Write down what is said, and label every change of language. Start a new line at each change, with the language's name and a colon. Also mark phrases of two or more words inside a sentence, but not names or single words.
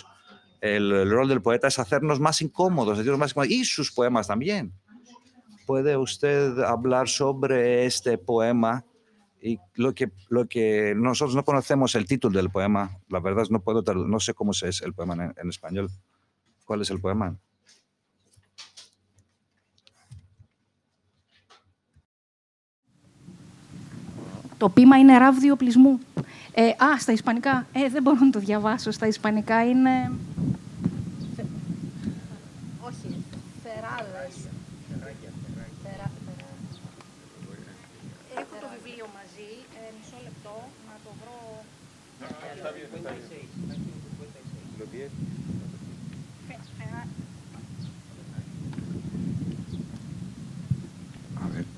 Spanish: El rol del poeta es hacernos más incómodos, y sus poemas también. ¿Puede usted hablar sobre este poema? Y lo que nosotros no conocemos el título del poema, la verdad no sé cómo es el poema en español. ¿Cuál es el poema?
Greek: Το ποίημα είναι ράβδιο οπλισμού. Στα ισπανικά. Δεν μπορώ να το διαβάσω. Στα ισπανικά είναι... Όχι. Θεράλες. Έχω το βιβλίο μαζί. Μισό λεπτό. Να το βρω...
Spanish: A ver.